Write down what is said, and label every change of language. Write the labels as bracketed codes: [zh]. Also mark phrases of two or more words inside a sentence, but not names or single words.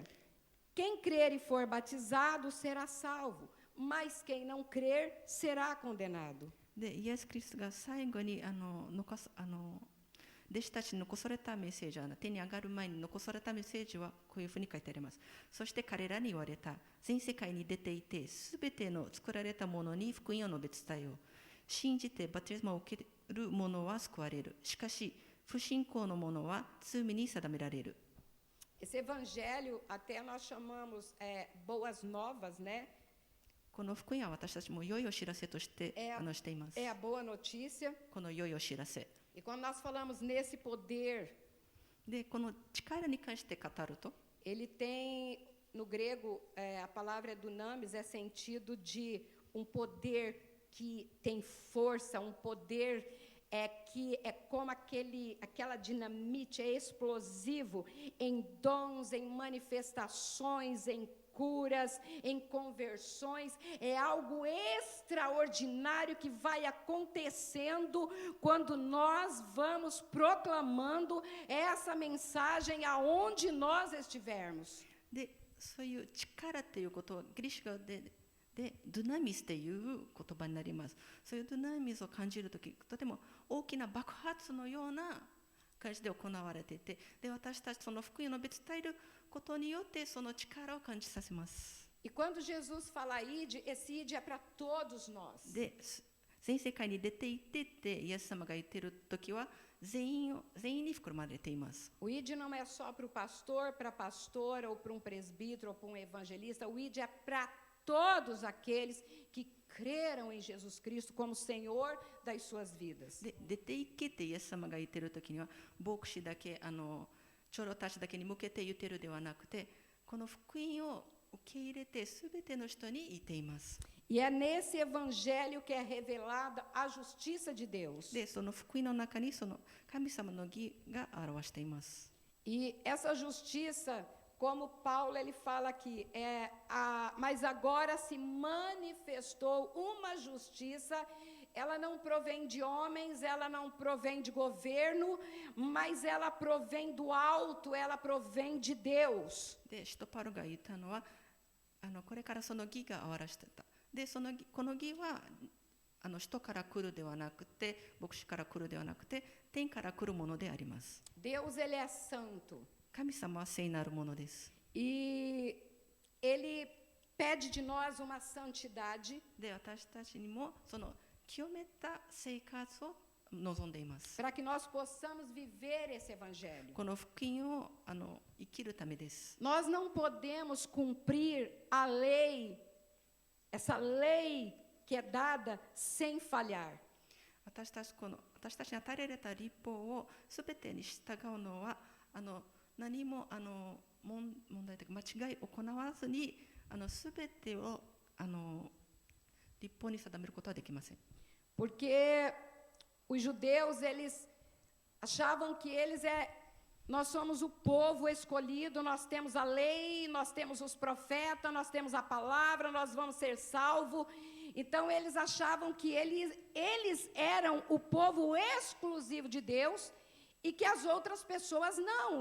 [pt] Quem crer e for batizado será salvo, mas quem não crer será condenado. [ja] で、イエス・キリストが最後に弟子たちに残されたメッセージは、手に上がる前に残されたメッセージはこういうふうに書いてあります。そして彼らに言われた。全世界に出ていて、すべての作られたものに福音を述べ伝えよう。信じてバプテスマを受ける者は救われる。しかし、不信仰の者は罪に定められる。 [pt] Esse evangelho, até nós chamamos boas novas, né? [ja] この福音は私たちも良いお知らせとしてえしています。 [pt] É a boa notícia. [ja] この良いお知らせ [pt] E quando nós falamos nesse poder, [ja] で、この力に関して語ると、 [pt] ele tem, no grego, a palavra dunamis é sentido de um poder que tem força, um poder que é como aquela dinamite, é explosivo em dons, em manifestações, em curas, em conversões. É algo extraordinário que vai acontecendo quando nós vamos proclamando essa mensagem aonde nós estivermos. [ja] で、そういう力ということをギリシャ語でドゥナミスという言葉になります。そういうドゥナミスを感じるとき、とても大きな爆発のような感じで行われていて、で、私たちその福音を伝えることによってその力を感じさせます。 [pt] E quando Jesus fala ide, esse ide é para todos nós. [ja] で、全世界に出て行ってってイエス様が言っているときは全員に含まれています。 [pt] O ide não é só para o pastor, para a pastora, ou para um presbítero, ou para um evangelista. O ide é para todos aqueles que creram em Jesus Cristo como Senhor das suas vidas. [ja] で、出て行けってイエス様が言っているときには牧師だけ長老たちだけに向けて言っているではなくて、この福音を受け入れてすべての人に言っています。 [pt] E é nesse evangelho que é revelada a justiça de Deus. [ja] で、その福音の中にその神様の義が表しています。 [pt] E essa justiça, como Paulo ele fala aqui, mas agora se manifestou uma justiça. Ela não provém de homens, ela não provém de governo, mas ela provém do alto, ela provém de Deus. [ja] で、使徒パウロが言ったのはこれからその義が表してた。で、この義は人から来るではなくて、牧師から来るではなくて、天から来るものであります。 [pt] Deus ele é santo. [ja] 神様は聖なるものです。 [pt] E ele pede de nós uma santidade [ja] で、私たちにもその清めた生活を望んでいます。 [pt] para que nós possamos viver esse evangelho. [ja] この福音を生きるためです。 [pt] Nós não podemos cumprir a lei, essa lei que é dada sem falhar. [ja] 私たちに与えられた律法をすべてに従うのは何も問題というか間違いを行わずにすべてを律法に定めることはできません。 [pt] Porque os judeus, eles achavam que nós somos o povo escolhido, nós temos a lei, nós temos os profetas, nós temos a palavra, nós vamos ser salvos. Então, eles achavam que eles eram o povo exclusivo de Deus e que as outras pessoas não.